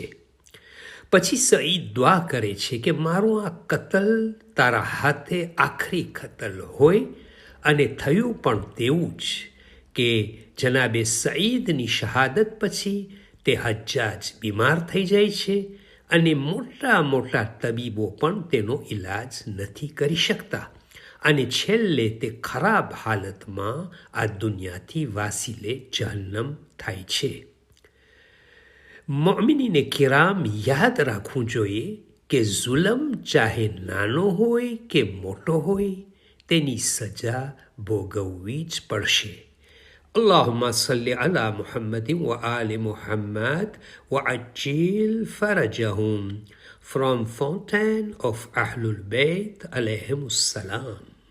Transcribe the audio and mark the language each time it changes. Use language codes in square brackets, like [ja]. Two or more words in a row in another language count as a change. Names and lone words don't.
[gu] પછી સઈદ દુઆ કરે છે કે મારું આ કતલ તારા હાથે આખરી કતલ હોય અને થયું પણ તેવું જ કે જનાબે સઈદની શહાદત પછી તે હજ્જાજ બીમાર થઈ જાય છે અને મોટા મોટા તબીબો પણ તેનો ઈલાજ નથી કરી શકતા અને છેલ્લે તે ખરાબ હાલતમાં આ દુનિયાથી વાસીલે જહન્નમ થાય છે. મોમિનીને કિરામ યાદ રાખવું જોઈએ કે જુલમ ચાહે નાનો હોય કે મોટો હોય તેની સજા ભોગવવી જ પડશે. [ar] اللهم صل على محمد وآل محمد وعجل فرجهم from Fountain of Ahlul Bayt عليهم السلام.